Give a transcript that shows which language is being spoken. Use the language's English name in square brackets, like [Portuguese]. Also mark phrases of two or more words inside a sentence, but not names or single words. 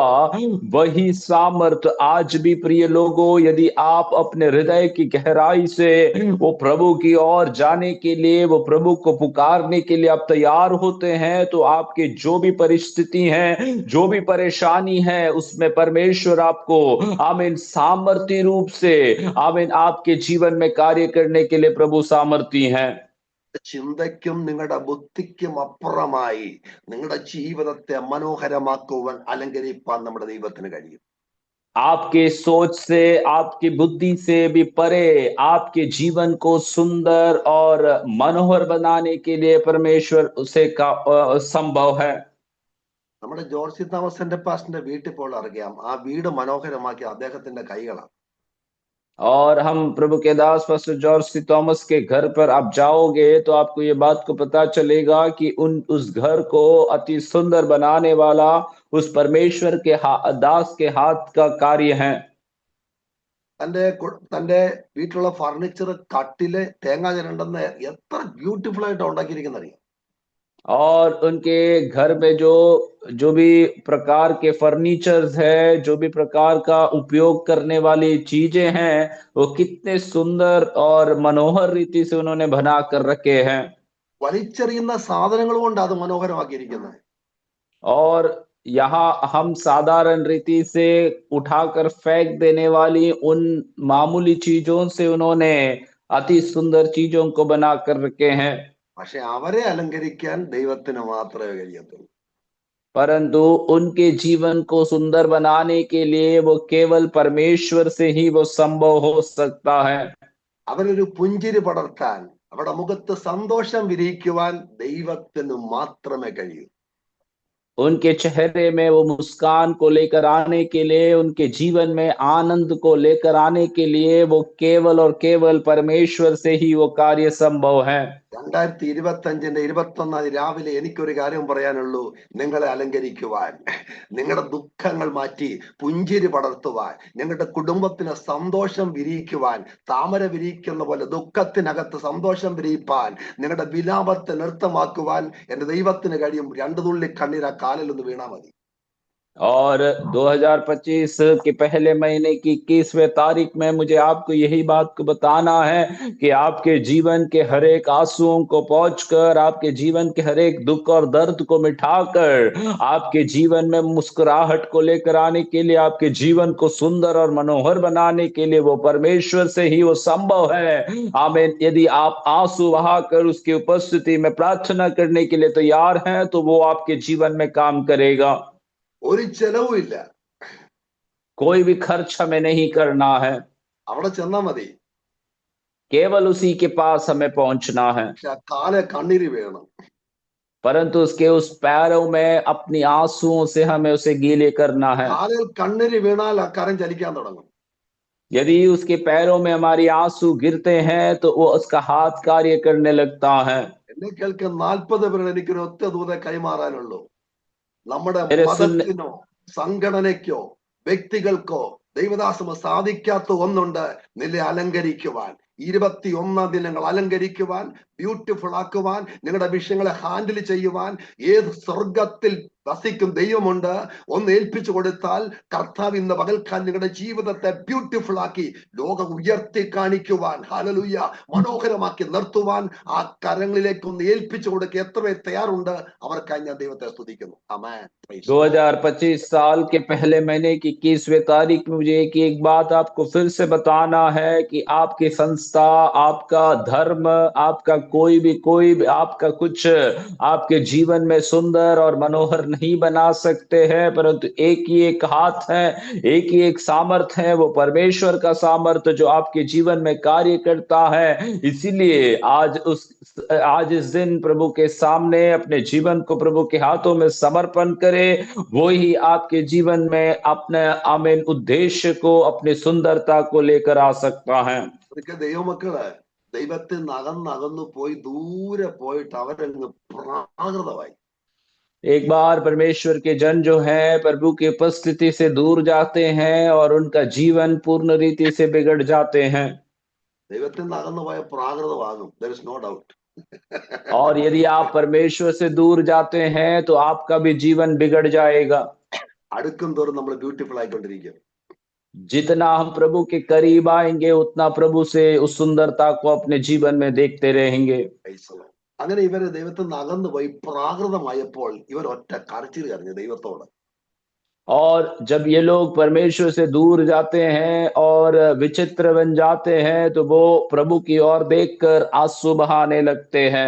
[Hindi] वही सामर्थ आज भी प्रिय लोगों, यदि आप अपने हृदय की गहराई से वो प्रभु की ओर जाने के लिए, वो प्रभु को पुकारने के लिए आप तैयार होते हैं, तो आपके जो भी परिस्थिति है, जो भी परेशानी है, उसमें परमेश्वर आपको आमीन सामर्थी रूप से आमीन आपके जीवन में कार्य करने के लिए प्रभु सामर्थी हैं। [Malayalam] ചിന്തയ്ക്കും നിങ്ങളുടെ ബുദ്ധിക്കും അപ്പുറമായി നിങ്ങളുടെ ജീവിതത്തെ മനോഹരമാക്കുവാൻ അലങ്കരിപ്പാൻ നമ്മുടെ ദൈവത്തിന് കഴിയും. [Hindi] आपके सोच से, आपकी बुद्धि से भी परे आपके जीवन को सुंदर और मनोहर बनाने के लिए परमेश्वर उसे का संभव है। [Malayalam] നമ്മുടെ ജോർജ് തോമസിന്റെ പാസ്റ്ററിന്റെ വീട്ടിൽ പോൾ അറിയാം, ആ വീട് മനോഹരമാക്കി അദ്ദേഹത്തിന്റെ കൈകളാണ്. [Hindi] और हम प्रभु के दास पास्टर जॉर्ज सी थॉमस के घर पर आप जाओगे तो आपको ये बात को पता चलेगा कि उस घर को अति सुंदर बनाने वाला उस परमेश्वर के दास के हाथ का कार्य है। [Malayalam] തന്റെ വീട്ടിലുള്ള ഫർണിച്ചർ, കട്ടില്, തേങ്ങ ചിരണ്ടെന്ന് എത്ര ബ്യൂട്ടിഫുൾ ആയിട്ട് ഉണ്ടാക്കിയിരിക്കുന്ന അറിയാം. [Hindi] और उनके घर में जो जो भी प्रकार के फर्नीचर्स है, जो भी प्रकार का उपयोग करने वाली चीजें हैं, वो कितने सुंदर और मनोहर रीति से उन्होंने बना कर रखे हैं। [Malayalam] വലിച്ചെറിയുന്ന സാധനങ്ങൾ കൊണ്ട് അത് മനോഹരമാക്കിയിരിക്കുന്നത്. [Hindi] और यहाँ हम साधारण रीति से उठाकर फेंक देने वाली उन मामूली चीजों से उन्होंने अति सुंदर चीजों को बना कर रखे हैं। [Malayalam] പക്ഷെ അവരെ അലങ്കരിക്കാൻ ദൈവത്തിന് മാത്രമേ കഴിയത്തുള്ളൂ. [Hindi] परंतु उनके जीवन को सुंदर बनाने के लिए वो केवल परमेश्वर से ही वो संभव हो सकता है। [Malayalam] അവരൊരു പുഞ്ചിരി പടർത്താൻ, അവരുടെ മുഖത്ത് സന്തോഷം വിരിയിക്കുവാൻ ദൈവത്തിന് മാത്രമേ കഴിയൂ. [Hindi] उनके चेहरे में वो मुस्कान को लेकर आने के लिए, उनके जीवन में आनंद को लेकर आने के लिए वो केवल और केवल परमेश्वर से ही वो कार्य संभव है। [Malayalam] 2025 21 രാവിലെ എനിക്കൊരു കാര്യം പറയാനുള്ളൂ, നിങ്ങളെ അലങ്കരിക്കുവാൻ, നിങ്ങളുടെ ദുഃഖങ്ങൾ മാറ്റി പുഞ്ചിരി പടർത്തുവാൻ, നിങ്ങളുടെ കുടുംബത്തിന് സന്തോഷം വിരിയിക്കുവാൻ, താമര വിരിയിക്കുന്ന പോലെ ദുഃഖത്തിനകത്ത് സന്തോഷം വിരിയിപ്പാൻ, നിങ്ങളുടെ വിലാപത്തെ നൃത്തമാക്കുവാൻ എന്റെ ദൈവത്തിന് കഴിയും. 2 തുള്ളി കണ്ണീർ ആ കാലിൽ ഒന്ന് വീണാ മതി. [Hindi] और 2025 के पहले महीने की 21वें तारीख में मुझे आपको यही बात को बताना है कि आपके जीवन के हर एक आंसुओं को पहुंचकर, आपके जीवन के हर एक दुख और दर्द को मिटाकर, आपके जीवन में मुस्कुराहट को लेकर आने के लिए, आपके जीवन को सुंदर और मनोहर बनाने के लिए वो परमेश्वर से ही वो संभव है। आमीन। यदि आप आंसू बहाकर उसकी उपस्थिति में प्रार्थना करने के लिए तैयार हैं तो वो आपके जीवन में काम करेगा। [Malayalam] ഒരു ചെലവുമില്ല, [Hindi] कोई भी खर्च हमें नहीं करना है, [Malayalam] അവിടെ ചെന്നാ മതി. [Hindi] केवल उसी के पास हमें पहुंचना है। [Malayalam] പക്ഷെ ആ കാലെ കണ്ണീര് വേണം. [Hindi] परंतु उसके उस पैरों में अपनी आंसुओं से हमें उसे गीले करना है। [Malayalam] കാലിൽ കണ്ണീര് വീണാൽ ആ കരം ചലിക്കാൻ തുടങ്ങും. [Hindi] यदि उसके पैरों में हमारी आंसू गिरते हैं तो वो उसका हाथ कार्य करने लगता है। [Malayalam] എന്നെ കേൾക്കാൻ 40 പേരുടെ എനിക്കൊരു ഒറ്റ ദൂത കൈമാറാനുള്ളൂ. നമ്മുടെ [Hindi] मेरे सुनने [Malayalam] മതത്തിനോ സംഘടനയ്ക്കോ വ്യക്തികൾക്കോ ദൈവദാസമോ സാധിക്കാത്ത ഒന്നുണ്ട്, നിന്നെ അലങ്കരിക്കുവാൻ. 21 ദിനങ്ങൾ അലങ്കരിക്കുവാൻ, ബ്യൂട്ടിഫുൾ ആക്കുവാൻ, നിങ്ങളുടെ വിഷയങ്ങളെ ഹാൻഡിൽ ചെയ്യുവാൻ ഏത് സ്വർഗത്തിൽ വസിക്കും ദൈവമുണ്ട്. ഒന്ന് ഏൽപ്പിച്ചു കൊടുത്താൽ കർത്താവ് ഇന്ന് പകൽക്കാലം നിങ്ങളുടെ ജീവിതത്തെ ബ്യൂട്ടിഫുൾ ആക്കി ലോകം ഉയർത്തി കാണിക്കുവാൻ, ഹല്ലേലൂയ, മനോഹരമാക്കി നിർത്തുവാൻ ആ കരങ്ങളിലേക്ക് ഒന്ന് ഏൽപ്പിച്ചു കൊടുക്കുക. എത്ര പേർ തയ്യാറുണ്ട്? അവർക്കായി ഞാൻ ദൈവത്തെ സ്തുതിക്കുന്നു. ആമേൻ. [Hindi] 2025 साल के पहले महीने की 21वें तारीख में मुझे एक बात आपको फिर से बताना है कि आपकी संस्था, आपका धर्म, आपका कोई भी आपका कुछ आपके जीवन में सुंदर और मनोहर नहीं बना सकते हैं, परंतु एक ही एक हाथ है, एक ही एक सामर्थ है, वो परमेश्वर का सामर्थ जो आपके जीवन में कार्य करता है। इसीलिए आज इस दिन प्रभु के सामने अपने जीवन को प्रभु के हाथों में समर्पण करें। वो ही आपके जीवन में अपने आमीन उद्देश्य को, अपनी सुंदरता को लेकर आ सकता है। [Malayalam] ദൈവമക്കള് ദൈവത്തിൽ നകന്നകന്നു പോയി ദൂരെ പോയിട്ട് അവരങ്ങ് പ്രാകൃതമായി. [Hindi] एक बार परमेश्वर के जन जो हैं प्रभु की उपस्थिति से दूर जाते हैं और उनका जीवन पूर्ण रीति से बिगड़ जाते हैं। [Malayalam] ദൈവത്തിൽ നകന്നു പോയ പ്രാകൃതമാകും. [English] there is no doubt. [Hindi] और यदि आप परमेश्वर से दूर जाते हैं तो आपका भी जीवन बिगड़ जाएगा। [Malayalam] അടുക്കും തോറും നമ്മൾ ബ്യൂട്ടിഫുൾ ആയിക്കൊണ്ടിരിക്കും. [Hindi] जितना हम प्रभु के करीब आएंगे उतना प्रभु से उस सुंदरता को अपने जीवन में देखते रहेंगे। [Malayalam] അങ്ങനെ ഇവര് ദൈവത്തിൽ നകന്നു പോയി പ്രാകൃതമായപ്പോൾ ഇവർ ഒറ്റ കരച്ചിൽ കരഞ്ഞു ദൈവത്തോട്. [Hindi] और जब ये लोग परमेश्वर से दूर जाते हैं और विचित्र बन जाते हैं तो वो प्रभु की ओर देखकर आंसू बहाने लगते हैं।